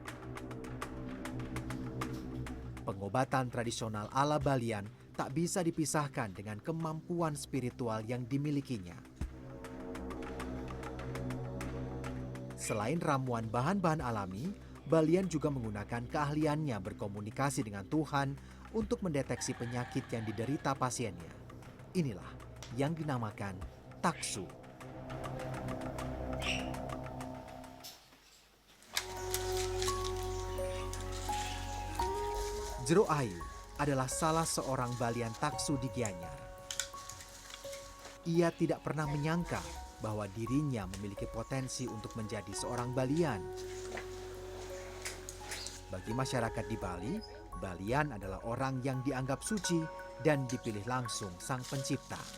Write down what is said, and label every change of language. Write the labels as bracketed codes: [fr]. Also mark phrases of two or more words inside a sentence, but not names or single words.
[id] Pengobatan tradisional ala Balian tak bisa dipisahkan dengan kemampuan spiritual yang dimilikinya. Selain ramuan bahan-bahan alami, Balian juga menggunakan keahliannya berkomunikasi dengan Tuhan untuk mendeteksi penyakit yang diderita pasiennya. Inilah yang dinamakan taksu. Jero Ayu adalah salah seorang balian taksu di Gianyar. Ia tidak pernah menyangka bahwa dirinya memiliki potensi untuk menjadi seorang balian. Bagi masyarakat di Bali, balian adalah orang yang dianggap suci dan dipilih langsung Sang Pencipta.